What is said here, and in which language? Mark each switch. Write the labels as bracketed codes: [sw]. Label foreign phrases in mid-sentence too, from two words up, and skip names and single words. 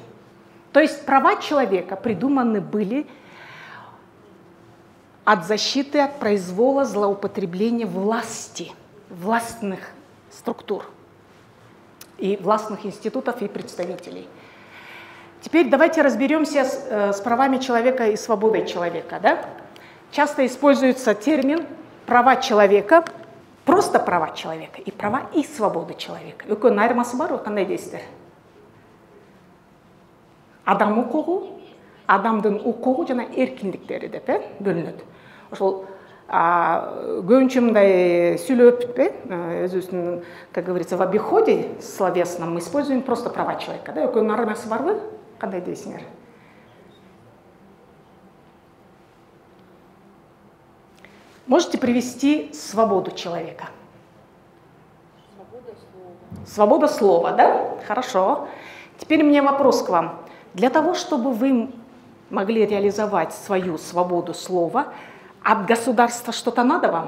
[ru] То есть права человека придуманы были от защиты от произвола злоупотребления власти, властных структур и властных институтов и представителей. Теперь давайте разберемся с правами человека и свободой человека. Да? Часто используется термин «права человека», просто права человека и права и свободы человека. [ky] Экөөнүн айырмасы бар го, кандай дейсиздер? Адам укугу, адамдын укугу жана эркиндиктери деп бөлүнөт. Ошол көбүнчө мындай сүйлөп, өзүбүздүн, [ru] как говорится, в обиходе словесном мы используем просто права человека. Да? [ky] Экөөнүн айырмасы барбы? Кандай дейсиңер? [ru] Можете привести свободу человека? Свобода слова. Свобода слова, да? Хорошо. Теперь у меня вопрос к вам. Для того, чтобы вы могли реализовать свою свободу слова, от государства что-то надо вам?